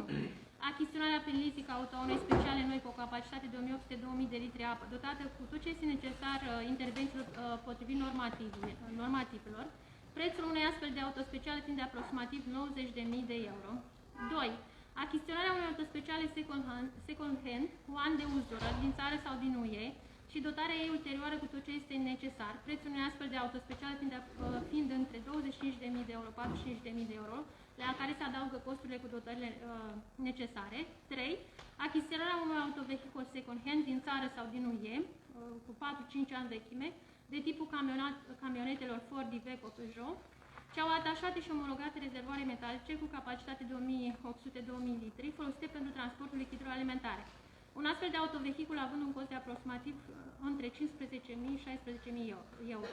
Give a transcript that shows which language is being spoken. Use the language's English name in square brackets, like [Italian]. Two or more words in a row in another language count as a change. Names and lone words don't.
[Romanian] Achiziționarea prin leasing auto a unei speciale noi cu o capacitate de 1800-2000 de litri apă, dotată cu tot ce este necesar intervențiilor potrivit normativelor. Prețul unei astfel de autospeciale fiind de aproximativ 90.000 de euro. 2. Achiziționarea unei autospeciale [English] second hand, [Romanian] one de uz durat, din țară sau din UE și dotarea ei ulterioară cu tot ce este necesar. Prețul unei astfel de autospeciale fiind între 25.000 de euro, 45.000 de euro, la care se adaugă costurile cu dotările necesare. 3. Achiziționarea unui autovehicul [English] second hand [Romanian] din țară sau din UE, cu 4-5 ani vechime, de tipul camionetelor Ford, Iveco, Peugeot, ce au atașate și omologate rezervoare metalice cu capacitate de 1800-2000 litri, folosite pentru transportul lichidelor alimentare. Un astfel de autovehicul având un cost de aproximativ între 15.000 și 16.000 euro.